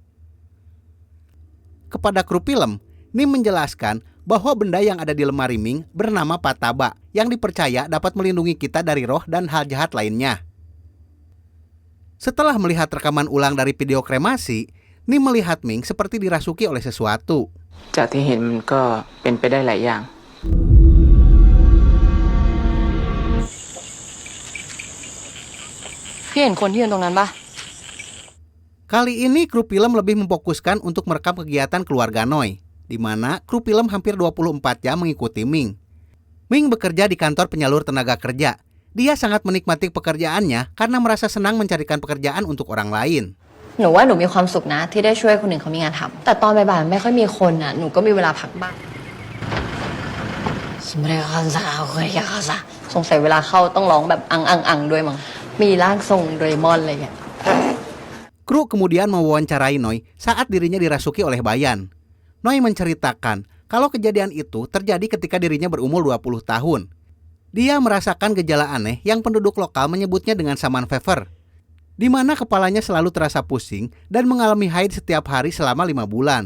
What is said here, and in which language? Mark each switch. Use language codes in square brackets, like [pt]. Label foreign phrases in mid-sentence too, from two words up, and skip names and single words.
[id] Kepada kru film, Nim menjelaskan bahwa benda yang ada di lemari Ming bernama Pataba, yang dipercaya dapat melindungi kita dari roh dan hal jahat lainnya. Setelah melihat rekaman ulang dari video kremasi, Nim melihat Ming seperti dirasuki oleh sesuatu. [th] จากที่เห็นมันก็เป็นไปได้หลายอย่าง พี่เห็นคนที่ยืนตรงนั้นปะ [id] Kali ini kru film lebih memfokuskan untuk merekam kegiatan keluarga Noi, di mana kru film hampir 24 jam mengikuti Ming. Ming bekerja di kantor penyalur tenaga kerja. Dia sangat menikmati pekerjaannya karena merasa senang mencarikan pekerjaan untuk orang lain. [th] หนูว่าหนูมีความสุขนะที่ได้ช่วยคนอื่นเขามีงานทำแต่ตอนบ่ายๆไม่ค่อยมีคนอ่ะหนูก็มีเวลาพักบ้างสงสัยเวลาเข้าต้องร้องแบบอังด้วยมั้งมีร่างทรงโดเรมอนอะไรอย่างเงี้ย [id] Kru kemudian mewawancarai Noi saat dirinya dirasuki oleh Bayan. Noi menceritakan kalau kejadian itu terjadi ketika dirinya berumur 20 tahun. Dia merasakan gejala aneh yang penduduk lokal menyebutnya dengan [en] saman fever, [id] di mana kepalanya selalu terasa pusing dan mengalami haid setiap hari selama 5 bulan.